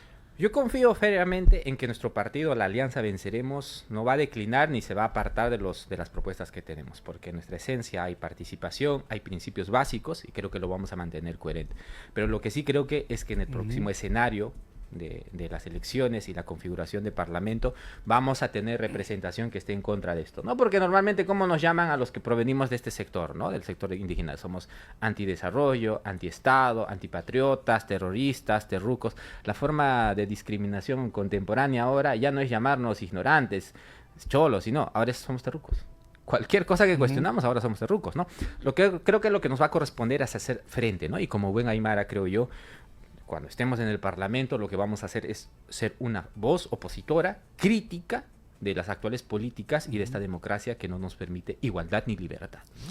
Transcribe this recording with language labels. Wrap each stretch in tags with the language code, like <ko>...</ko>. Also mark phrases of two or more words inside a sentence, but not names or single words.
<es>Yo confío férreamente en que nuestro partido, la Alianza Venceremos, no va a declinar ni se va a apartar de las propuestas que tenemos, porque en nuestra esencia hay participación, hay principios básicos y creo que lo vamos a mantener coherente. Pero lo que sí creo que es que en el próximo escenario de las elecciones y la configuración de parlamento vamos a tener representación que esté en contra de esto, ¿no? Porque normalmente ¿cómo nos llaman a los que provenimos de este sector, ¿no? Del sector indígena? Somos antidesarrollo, antiestado, antipatriotas, terroristas, terrucos. La forma de discriminación contemporánea ahora ya no es llamarnos ignorantes, cholos, sino ahora somos terrucos. Cualquier cosa que cuestionamos, ahora somos terrucos, ¿no? Creo que lo que nos va a corresponder es hacer frente, ¿no? Y como buen aymara, creo yo, cuando estemos en el Parlamento, lo que vamos a hacer es ser una voz opositora, crítica de las actuales políticas y de esta democracia que no nos permite igualdad ni libertad, ¿no?</es>